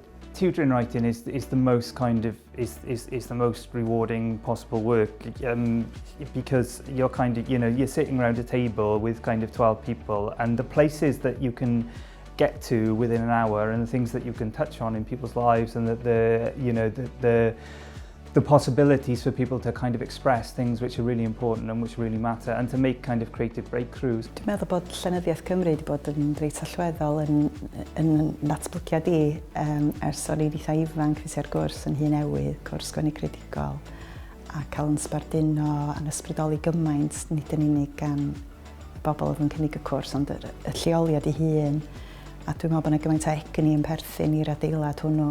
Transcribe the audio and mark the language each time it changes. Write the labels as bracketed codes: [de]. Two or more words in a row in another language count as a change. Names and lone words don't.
[en] Tutoring writing is the most kind of is the most rewarding possible work, because you're kind of, you know, you're sitting around a table with kind of 12 people, and the places that you can get to within an hour and the things that you can touch on in people's lives, and the possibilities for people to kind of express things which are really important and which really matter, and to make kind of creative breakthroughs. [cy] Dwi'n meddwl bod Llenyddiaeth Cymru wedi bod yn reit allweddol yn natblygiad I ers o'n i'n eitha ifanc fysi ar gwrs yn hun newydd, cwrs sgwennu creadigol, a cael yn sbarduno a'n ysbrydoli gymaint, nid yn unig gan bobl oedd yn cynnig y cwrs, ond y lleoliad I hun, a dwi'n meddwl bod yna gymaint o egni yn perthyn i'r adeilad hwnnw.